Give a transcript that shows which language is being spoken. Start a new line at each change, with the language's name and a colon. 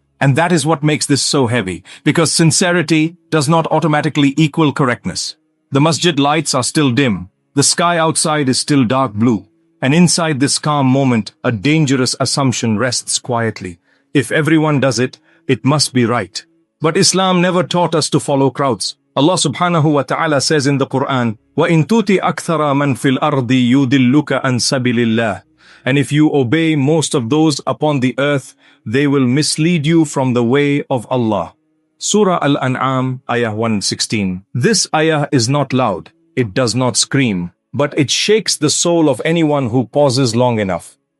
English: And that is what makes this so heavy, because sincerity does not automatically equal correctness. The masjid lights are still dim. The sky outside is still dark blue. And inside this calm moment, a dangerous assumption rests quietly. If everyone does it, it must be right. But Islam never taught us to follow crowds. Allah subhanahu wa ta'ala says in the Quran,
Arabic: وَإِن تُوتِ أَكْثَرَ مَنْ فِي الْأَرْضِ يُضِلُّكَ عَنْ سَبِيلِ اللَّهِ.
English: And if you obey most of those upon the earth, they will mislead you from the way of Allah. Surah Al-An'am, ayah 116. This ayah is not loud, it does not scream, but it shakes the soul of anyone who pauses long enough.